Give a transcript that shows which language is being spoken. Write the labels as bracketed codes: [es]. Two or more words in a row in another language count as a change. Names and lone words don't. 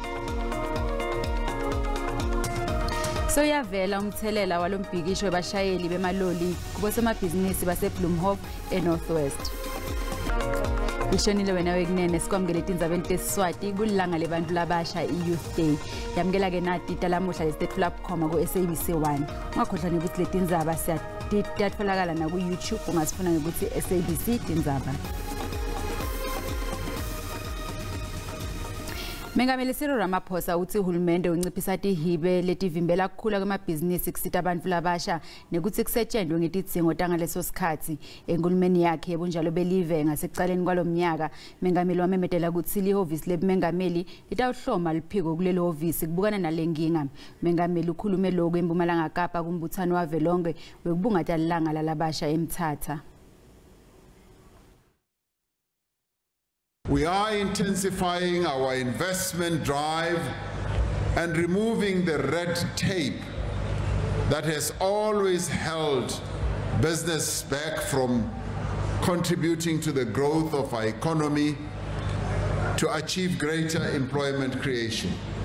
[ss] So yavela umthelela walombhikisho webashayeli bemaloli kubosemabhizinisi baseBloemhof eNorthwest. Ishonile wena wekunene sikwamukele Tindzabeni tesiswati kulilanga lebantu labasha i-Youth Day. Yamukela ke nati talamuhla lesitethula bukhoma ku-SABC1. Ungakhohlwa ukuthi le Tindzaba siyatholakala na ku-YouTube ungasifuna ngokuthi SABC Tindzaba. Mengameli Cyril Ramaphosa uthi uhulumende unciphisa tihibe letivimbela kukhula kwemabhizinisi kusita abantu labasha nekuthi kusetshenzwe ngetidzingo tangaleso sikhathi. Enkulumeni yakhe yebunjalo belive ngasekucaleni kwalomnyaka, mengameli wamemetela ukuthi lihhovisi lebumengameli litawuhloma liphiko kulelo hovisi kubukana nalenkinga. Mengameli ukhulume lokho eMpumalanga Kapa kumbuthano wavelonke wekubungata lilanga lalabasha eMthatha. [en] We are intensifying our investment drive and removing the red tape that has always held business back from contributing to the growth of our economy to achieve greater employment creation.